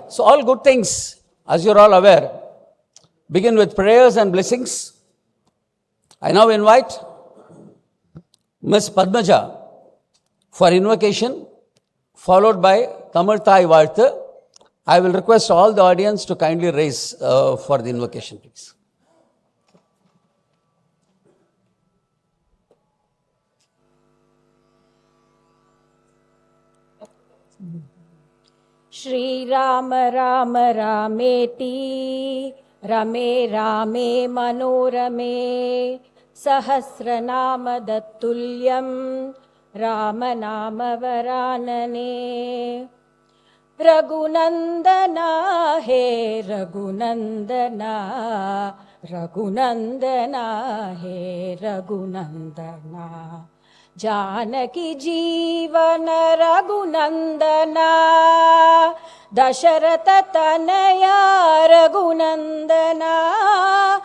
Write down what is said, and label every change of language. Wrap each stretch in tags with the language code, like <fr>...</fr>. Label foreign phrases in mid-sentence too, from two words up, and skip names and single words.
<en>So all good things, as you're all aware, begin with prayers and blessings. I now invite Ms. Padmaja for invocation, followed by Tamil Thai Varthu. I will request all the audience to kindly raise for the invocation, please.</en> <sa>श्री राम राम रामेति रमे रामे मनोरमे सहस्रनाम तत्तुल्यं राम नाम वरानने रघुनन्दन हे रघुनन्दन रघुनन्दन हे रघुनन्दन जानकी जीवन रघुनन्दन दशरथ तनय रघुनन्दन</sa>